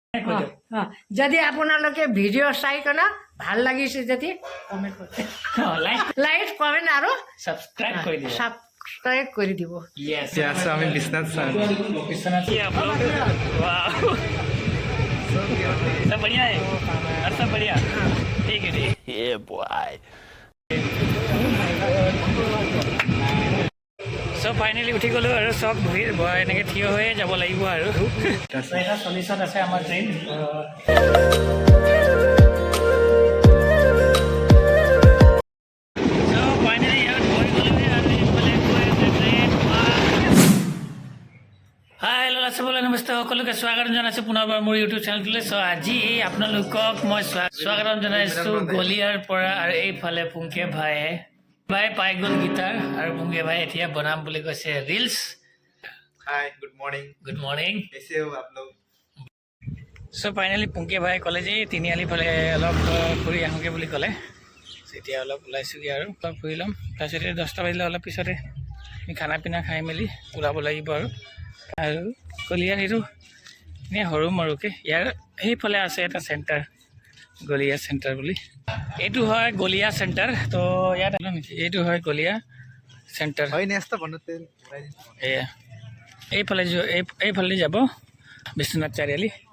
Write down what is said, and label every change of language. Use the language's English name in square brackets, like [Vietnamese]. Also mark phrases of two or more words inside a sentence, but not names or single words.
[Assamese] যদি আপোনালোকে ভিডিঅ' চাই কেনে ভাল লাগিছে যদি কমেণ্ট কৰি লাইক কমেণ্ট আৰু [Hindi] सब्सक्राइब कर दिया [Assamese] সাবস্ক্রাইব কৰি দিব [English] Yes [Assamese] यस আমি বিশ্বনাথ স্যার [Hindi] विश्वनाथ जी आप लोग वाह सब बढ़िया है और सब बढ़िया ठीक है ठीक ये बॉय [Assamese] সব ফাইনেলি উঠি গ'লো আৰু চব ভিৰ এনেকৈ থিয় হৈয়ে যাব লাগিব আৰু 40ত আছে আমাৰ ট্ৰেইন নমস্তে সকলোকে স্বাগতম জনাইছোঁ পুনৰবাৰ মোৰ ইউটিউব চেনেলটোলৈ চ' আজি আপোনালোকক মই স্বাগতম জনাইছোঁ গলিয়াৰ পৰা আৰু এইফালে পুংকে ভাইয়ে পাই গ'ল গীটাৰ আৰু পুংকে ভাই এতিয়া বনাম বুলি কৈছে ৰিলছ [English] Hi good morning [Hindi] कैसे हो आप लोग [Assamese] চ' ফাইনেলি পুংকে ভাই ক'লে যে তিনিআলি ফালে অলপ ফুৰি আহোঁগৈ বুলি ক'লে এতিয়া অলপ ওলাইছোঁগৈ আৰু অলপ ফুৰি ল'ম তাৰপিছতে 10টা বাজিলে অলপ পিছতে আমি [Hindi] खाना पीना [Assamese] খাই মেলি ওলাব লাগিব আৰু গলিয়াৰ সেইটো এনেই সৰু মৰুকৈ ইয়াৰ সেইফালে আছে এটা চেণ্টাৰ গলিয়া চেণ্টাৰ বুলি এইটো হয় গলিয়া চেণ্টাৰ তো ইয়াত এইটো হয় গলিয়া চেণ্টাৰ এয়া এইফালে যাব বিশ্বনাথ চাৰিআলি